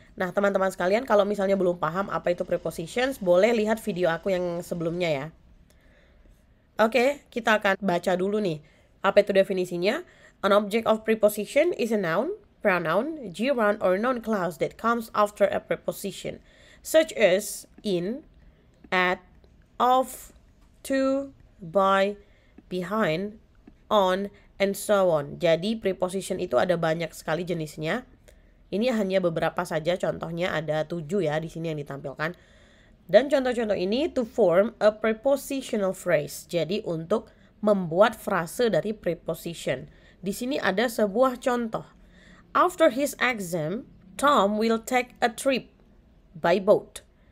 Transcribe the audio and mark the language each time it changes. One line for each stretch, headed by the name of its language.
Indonesian: Nah, teman-teman sekalian, kalau misalnya belum paham apa itu prepositions, boleh lihat video aku yang sebelumnya ya. Oke, kita akan baca dulu nih. Apa itu definisinya?
English: An object of preposition is a noun, pronoun, gerund, or noun clause that comes after a preposition, such as in, at, of, to, by, behind, on, and so on.
Indonesian: Jadi preposition itu ada banyak sekali jenisnya. Ini hanya beberapa saja, contohnya ada 7 ya di sini yang ditampilkan. Dan contoh-contoh ini
English: to form a prepositional phrase.
Indonesian: Jadi untuk membuat frase dari preposition. Di sini ada sebuah contoh.
English: After his exam, Tom will take a trip by boat.